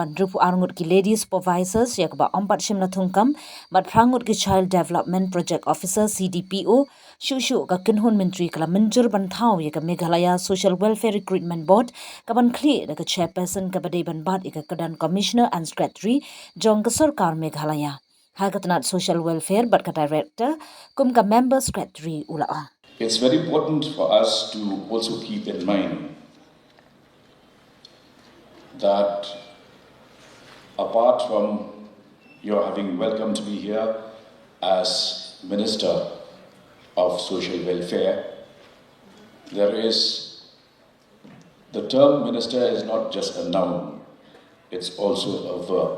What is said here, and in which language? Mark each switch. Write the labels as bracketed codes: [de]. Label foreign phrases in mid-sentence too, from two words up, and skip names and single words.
[kha] ban rupu arngut ki [en] ladies supervisors [kha] ya ka ba ompat shim na thung kam bat prangut ki [en] child development project officer CDPO [kha] shushu ka kinhun menteri kala Mynjur ban thaw ya ka Meghalaya Social Welfare Recruitment Board ka ban khli da ka chairperson ka badai ban bat ika kadan [en] commissioner and secretary [kha] jong ka Sorkar Meghalaya hagatnat [en] social welfare [kha] but ka director kum ka [en] member secretary [kha] ula. [en] It's very important for us to also keep in mind that apart from your having welcomed me here as Minister of Social Welfare, there is, the term minister is not just a noun, it's also a verb.